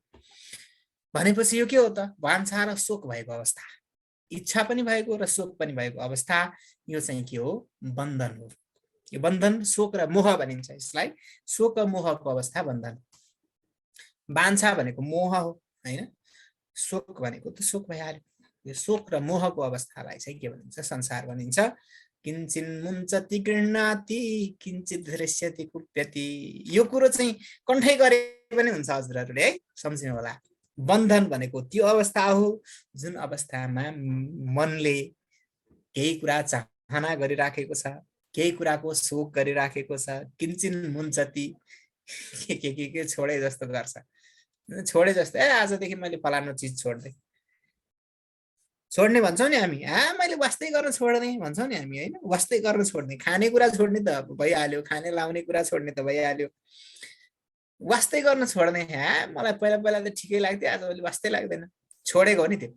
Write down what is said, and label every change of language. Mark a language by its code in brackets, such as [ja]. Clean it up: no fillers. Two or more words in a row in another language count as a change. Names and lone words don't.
[ne] भनेपछि यो के हो त, वाञ्छा र शोक भएको अवस्था, इच्छा पनि भएको र शोक पनि भएको अवस्था, यो चाहिँ के हो, बन्धन हो। यो बन्धन, शोक र मोह भनिन्छ यसलाई, शोक र मोहको अवस्था बन्धन। वाञ्छा भनेको मोह हो हैन, शोक भनेको त शोक भइहाल्यो। यो शोक र मोहको अवस्थालाई चाहिँ के भनिन्छ, संसार भनिन्छ। [sa] किञ्चिन् मुञ्चति गृह्णाति किञ्चित् दृश्यति कुप्यति, [ne] यो कुरो चाहिँ कण्ठै गरे पनि हुन्छ हजुरहरूले है, सम्झिनु होला। बन्धन भनेको त्यो अवस्था हो जुन अवस्थामा मनले केही कुरा चाहना गरिराखेको छ, केही कुराको शोक गरिराखेको छ। [sa] किञ्चिन् मुञ्चति, [ne] के छोडे जस्तो गर्छ, छोडे जस्तो, आजदेखि मैले फलानु चिज छोड्दै, छोड्ने भन्छौँ नि हामी, मैले वास्तै गर्न छोड्ने भन्छौँ नि हामी होइन, वास्तै गर्न छोड्ने, खाने कुरा छोड्ने त भइहाल्यो, खाने लाउने कुरा छोड्ने त भइहाल्यो, वास्तै गर्न छोड्ने, मलाई पहिला पहिला त ठिकै लाग्थ्यो, आजभोलि वास्तै लाग्दैन, छोडेको हो नि त्यो।